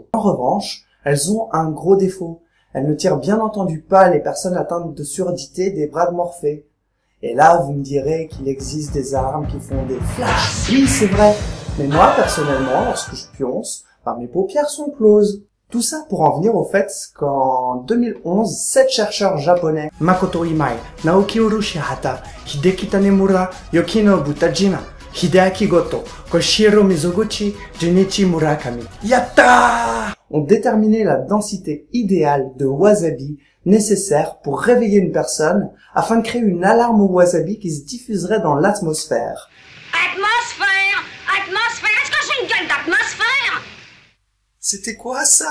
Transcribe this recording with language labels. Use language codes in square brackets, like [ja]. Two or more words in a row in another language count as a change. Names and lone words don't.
[fr] En revanche, elles ont un gros défaut. Elles ne tirent bien entendu pas les personnes atteintes de surdité des bras de Morphée. Et là, vous me direz qu'il existe des armes qui font des flashs. Oui, c'est vrai. Mais moi, personnellement, lorsque je pionce, mes paupières sont closes. Tout ça pour en venir au fait qu'en 2011, 7 chercheurs japonais, Makoto Imai, Naoki Urushihata, Hideki Tanemura, Yokinobu Tajima, Hideaki Goto, Koshiro Mizoguchi, Junichi Murakami, Yatta! ont déterminé la densité idéale de wasabi nécessaire pour réveiller une personne afin de créer une alarme au wasabi qui se diffuserait dans l'atmosphère. Atmosphère! Atmosphère! Est-ce que j'ai une gueule d'atmosphère? C'était quoi ça?